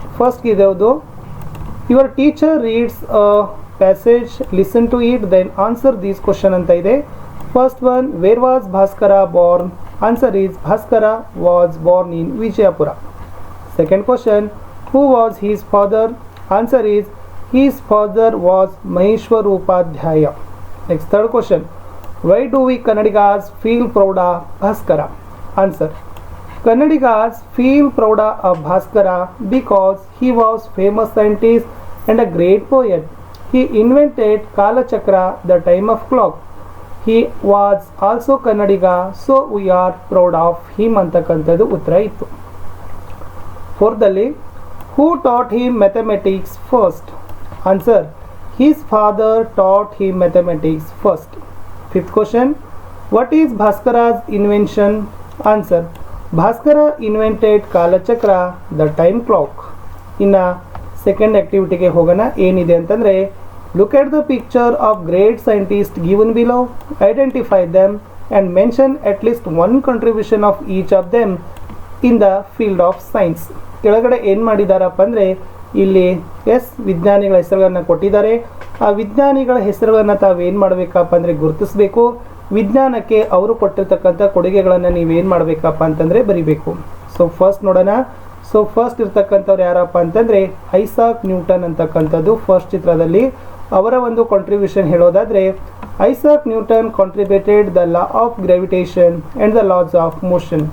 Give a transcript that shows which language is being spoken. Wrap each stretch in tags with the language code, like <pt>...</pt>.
<en>first ಇರೋದು your teacher reads a passage, listen to it, then answer these question</en> <kn>ಅಂತ ಇದೆ.</kn> <en>First one, where was Bhaskara born? Answer is Bhaskara was born in Vijayapura. Second question, who was his father? Answer is his father was Maheshwar Upadhyaya. Next third question, why do we Kannadigas feel proud of Bhaskara? Answer, Kannadigas feel proud of Bhaskara because he was famous scientist and a great poet. He invented Kalachakra, the time of clock. He was also Kannadiga, so we are proud of him</en> <kn>ಅಂತಕ್ಕಂಥದ್ದು ಉತ್ತರ ಇತ್ತು.</kn> <en>ಫೋರ್ದಲ್ಲಿ, who taught him mathematics first? Answer, his father taught him mathematics first. Fifth question, what is Bhaskara's invention? Answer, Bhaskara invented Kalachakra, the time clock.</en> <kn>ಇನ್ನು second ಆಕ್ಟಿವಿಟಿಗೆ ಹೋಗೋಣ. ಏನಿದೆ ಅಂತಂದರೆ,</kn> <en>look at the picture of great scientists given below, identify them and mention at least one contribution of each of them in the field of science.</en> <kn>ಕೆಳಗಡೆ ಏನು ಮಾಡಿದಾರಪ್ಪ ಅಂದರೆ, ಇಲ್ಲಿ ವಿಜ್ಞಾನಿಗಳ ಹೆಸರುಗಳನ್ನು ಕೊಟ್ಟಿದ್ದಾರೆ. ಆ ವಿಜ್ಞಾನಿಗಳ ಹೆಸರುಗಳನ್ನು ತಾವೇನು ಮಾಡಬೇಕಪ್ಪ ಅಂದರೆ ಗುರುತಿಸಬೇಕು. ವಿಜ್ಞಾನಕ್ಕೆ ಅವರು ಕೊಟ್ಟಿರ್ತಕ್ಕಂಥ ಕೊಡುಗೆಗಳನ್ನು ನೀವೇನು ಮಾಡಬೇಕಪ್ಪ ಅಂತಂದರೆ ಬರಿಬೇಕು. ಸೊ ಫಸ್ಟ್ ನೋಡೋಣ. ಸೊ ಫಸ್ಟ್ ಇರ್ತಕ್ಕಂಥವ್ರು ಯಾರಪ್ಪ ಅಂತಂದರೆ</kn> <en>Isaac Newton ಅಂತಕ್ಕಂಥದ್ದು first ಚಿತ್ರದಲ್ಲಿ ಅವರ ಒಂದು ಕಾಂಟ್ರಿಬ್ಯೂಷನ್ ಹೇಳೋದಾದರೆ, Isaac Newton contributed the law of gravitation and the laws of motion.</en>